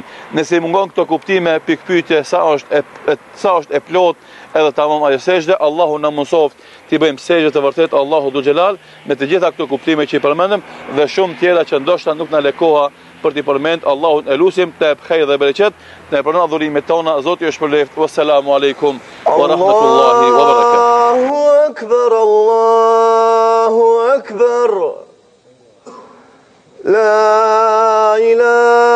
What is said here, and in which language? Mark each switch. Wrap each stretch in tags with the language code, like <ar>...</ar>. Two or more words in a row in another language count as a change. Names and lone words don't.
<sq>Nëse i mungon këto kuptime, pikpyetje sa është e plot edhe tamam ajo sejdë. Allahu na mësoft t'i bëjmë sejdë të vërtet Allahu Dhul Xhelal me të gjitha këto kuptime që i përmendëm dhe shumë tjera që ndoshta nuk na lekoha për t'i përmend. Allahun e lutim të jap khejr dhe bereqet, të na pranon adhurimet tona. Zoti ju shpëleft.</sq> <ar>والسلام عليكم ورحمة الله وبركاته. الله أكبر، الله أكبر. لا إله</ar>